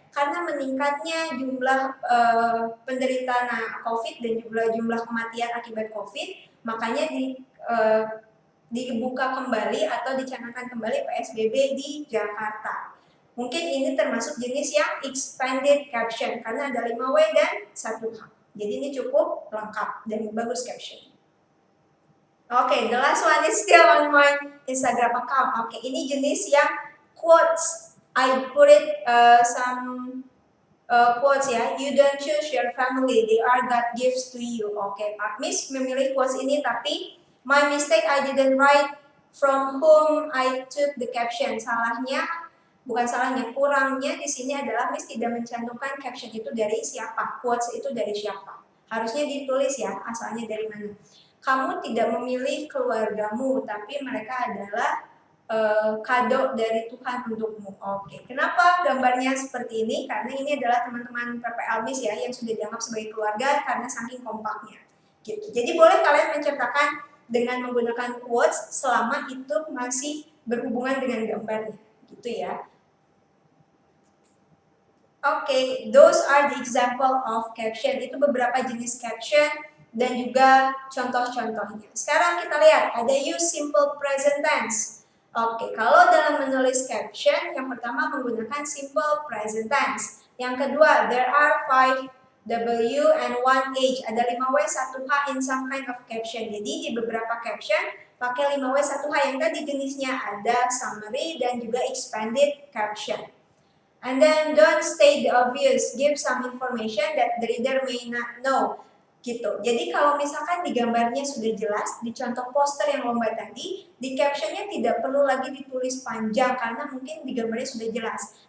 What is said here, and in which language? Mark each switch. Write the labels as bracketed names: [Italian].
[Indonesian] Karena meningkatnya jumlah penderita COVID dan juga jumlah kematian akibat COVID, makanya dibuka kembali atau dicanangkan kembali PSBB di Jakarta. Mungkin ini termasuk jenis yang expanded caption karena ada 5W dan 1H. Jadi ini cukup lengkap dan bagus caption. [English] Oke, the last one is still on my Instagram account. [Indonesian] Oke, ini jenis yang quotes. [English] I put it some quotes ya. You don't choose your family, they are God gives to you. Oke, Pak Miss memilih quotes ini tapi my mistake I didn't write from whom I took the caption. [Indonesian] Bukan salahnya, kurangnya di sini adalah Miss tidak mencantumkan caption itu dari siapa, quotes itu dari siapa. Harusnya ditulis ya, asalnya dari mana. Kamu tidak memilih keluargamu, tapi mereka adalah kado dari Tuhan untukmu. Oke, kenapa gambarnya seperti ini? Karena ini adalah teman-teman PPL Miss ya, yang sudah dianggap sebagai keluarga karena saking kompaknya. Gitu. Jadi boleh kalian menceritakan dengan menggunakan quotes selama itu masih berhubungan dengan gambarnya. Gitu ya. [English] Oke, those are the example of caption. [Indonesian] Itu beberapa jenis caption dan juga contoh-contohnya. Sekarang kita lihat, ada use simple present tense. Oke, kalau dalam menulis caption, yang pertama menggunakan simple present tense. [English] Yang kedua, there are 5 W and 1 H. [Indonesian] Ada 5W, 1H in some kind of caption. Jadi di beberapa caption, pakai 5W, 1H. Yang tadi jenisnya ada summary dan juga expanded caption. [English] And then don't state the obvious, give some information that the reader may not know. [Indonesian] Gitu. Jadi kalau misalkan di gambarnya sudah jelas, di contoh poster yang lomba tadi, di captionnya tidak perlu lagi ditulis panjang karena mungkin di gambarnya sudah jelas.